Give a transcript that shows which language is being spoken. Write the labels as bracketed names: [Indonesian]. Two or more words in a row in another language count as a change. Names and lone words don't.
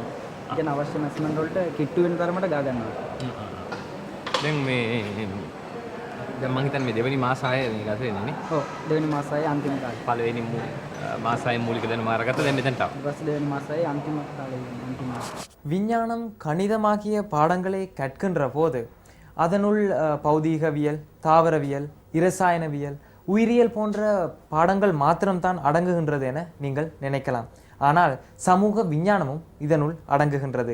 [Sinhala] කියන අවශ්‍ය මැස්මන්ට් වලට කිට්ටු වෙන තරමට ගා ගන්නවා. දැන් මං හිතන්නේ මේ දෙවෙනි මාස 6 නේ ගත වෙන්නේ නේ. ඔව් දෙවෙනි මාස 6 අන්තිම කාලේ. පළවෙනි මාස 6 මූලික දැනුම අරගත්ත දැන් මෙතනට ආවා. ඊපස්සේ දෙවෙනි මාස 6 අන්තිම කාලේ අන්තිම. [Tamil] விஞ்ஞானம் கணிதமாகிய பாடங்களை கற்கின்ற போது அதனுள் பௌதீகவியல், தாவரவியல், இரசாயனவியல், உயிரியல் போன்ற பாடங்கள் மாத்திரம்தான் அடங்குகின்றது என நீங்கள் நினைக்கலாம். ஆனால் சமூக விஞ்ஞானமும் இதனுள் அடங்குகின்றது.